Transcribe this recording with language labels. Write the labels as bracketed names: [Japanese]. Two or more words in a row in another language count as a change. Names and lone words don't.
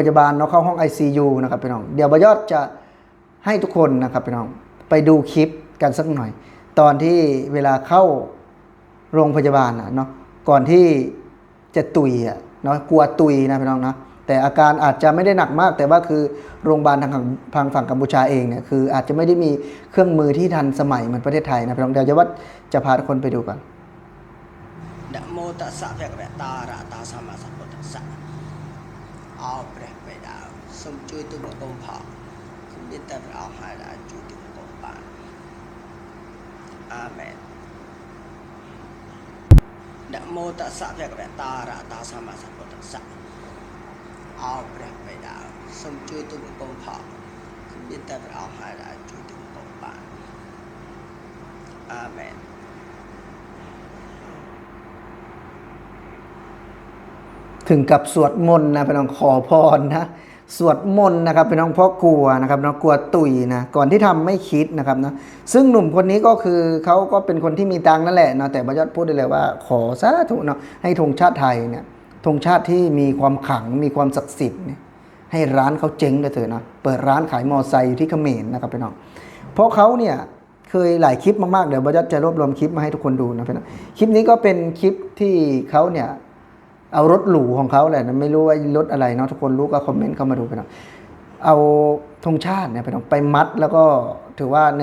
[Thai] ยาบาลเนาะเข้าห้อง ICU นะครับพี่น้องเดี๋ยวบยอดจะให้ทุกคนนะครับพี่น้องไปดูคลิปกันสักหน่อยตอนที่เวลาเข้าโรงพยาบาลเนาะก่อนที่จะตุยเนาะกลัวตุยนะพี่น้องนะแต่อาการอาจจะไม่ได้หนักมากแต่ว่าคือโรงพยาบาลทางฝั่งกัมพูชาเองเนี่ยคืออาจจะไม่ได้มีเครื่องมือที่ทันสมัยเหมือนประเทศไทยนะพี่น้องเดี๋ยวจะพาทุกคนไปดูกัน [Pali] นะโมตัสสะภะคะวะตาอะระหะโตสัมมาสัมพุทธัสสะ [Khmer] เอาព្រះបិតាសូមជួយទូលបង្គំផងសូមមានតែព្រះអង្គហើយដែលជួយទូលបង្គំបានអាមែន [Pali] นะโมตัสสะภะคะวะตาอะระหะโตสัมมาสัมพุทธัสสะ [Khmer] เอาព្រះបិតាសូមជួយទូលបង្គំផងសូមមានតែព្រះអង្គហើយដែលជួយទូលបង្គំបានអាមែន [Thai] ถึงกับสวดมนต์นะพี่น้องขอพรนะสวดมนต์นะครับพี่น้องเพราะกลัวนะครับน้องกลัวตุยนะก่อนที่ทำไม่คิดนะครับนะซึ่งหนุ่มคน นี้ก็คือเขาก็เป็นคนที่มีตังค์นั่นแหละนะแต่บรรยัติพูดได้เลยว่าขอสาธุเนาะให้ธงชาติไทยเนี่ยธงชาติที่มีความขลังมีความศักดิ์สิทธิ์เนี่ยให้ร้านเขาเจ๊งเลยเถอะนะเปิดร้านขายมอไซค์อยู่ที่เขมรนะครับพี่น้องเพราะเขาเนี่ยเคยหลายคลิปมากๆเดี๋ยวบรรยัติจะรวบรวมคลิปมาให้ทุกคนดูนะพี่น้องคลิปนี้ก็เป็นคลิปที่เขาเนี่ยเอารถหรูของเขาแหละไม่รู้ว่ารถอะไรเนาะทุกคนรู้ก็คอมเมนต์เข้ามาดูไปหน่อยเอาธงชาติเนี่ยไปมัดแล้วก็ถือว่าใน